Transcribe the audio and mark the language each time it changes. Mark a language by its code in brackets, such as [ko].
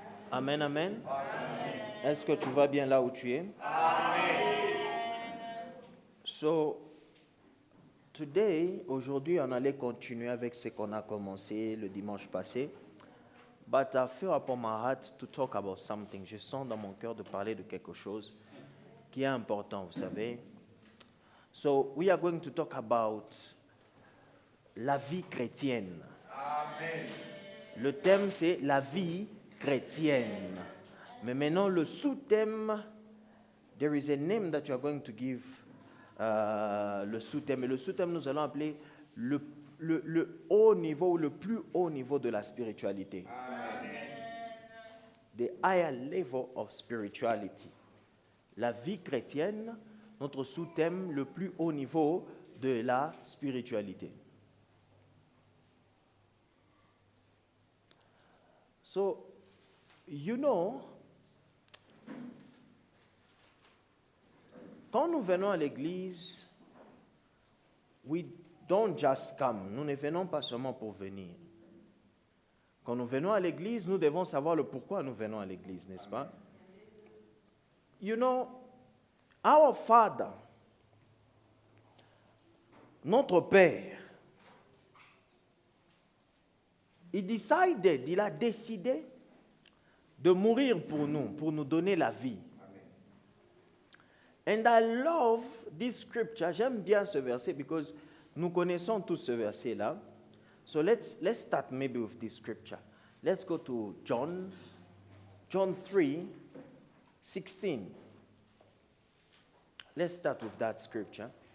[fr] Amen, amen. Est-ce que tu vas bien là où tu es? So, aujourd'hui, on allait continuer avec ce qu'on a commencé le dimanche passé. [en] But I feel upon my heart to talk about something. [fr] Je sens dans mon cœur de parler de quelque chose qui est important, vous savez. [en] So, we are going to talk about [fr] la vie chrétienne. Amen. Le thème, c'est la vie chrétienne. Mais maintenant, le sous-thème, [en] there is a name that you are going to give, [fr] le sous-thème. Et le sous-thème, nous allons appeler le haut niveau, le plus haut niveau de la spiritualité. Amen. [en] The higher level of spirituality. [fr] La vie chrétienne, notre sous-thème, le plus haut niveau de la spiritualité. [en] So, you know, [fr] quand nous venons à l'église, [en] we don't just come. [fr] Nous ne venons pas seulement pour venir. Quand nous venons à l'église, nous devons savoir le pourquoi nous venons à l'église, n'est-ce pas? [en] You know, our Father, [fr] notre Père, il a décidé de mourir pour nous donner la vie. [en] And I love this scripture. [fr] J'aime bien ce verset because nous connaissons tous ce verset-là. [en] So let's start maybe with this scripture. Let's go to John 3:16. Let's start with that scripture.